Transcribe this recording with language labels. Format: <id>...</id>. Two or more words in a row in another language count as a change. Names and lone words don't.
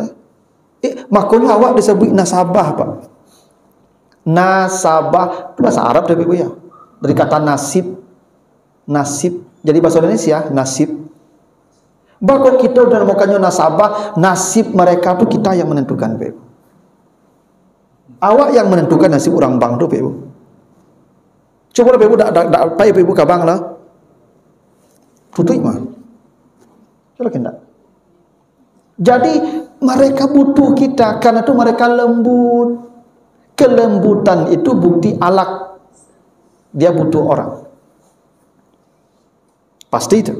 <id>Makanya awak disebut nasabah Pak. Nasabah itu bahasa Arab tapi Bu ya. Dari kata nasib. Nasib. Jadi bahasa Indonesia nasib. Bahkan kita udah makanya nasabah, nasib mereka itu kita yang menentukan Bu. Awak yang menentukan nasib orang bang tu Bu.</id> <min>Coba lah Bu dak pai Bu ka bang lah. Tutup mah. Coba kendak.</min> <id>Jadi mereka butuh kita karena itu mereka lembut. Kelembutan itu bukti alak. Dia butuh orang. Pasti itu.</id>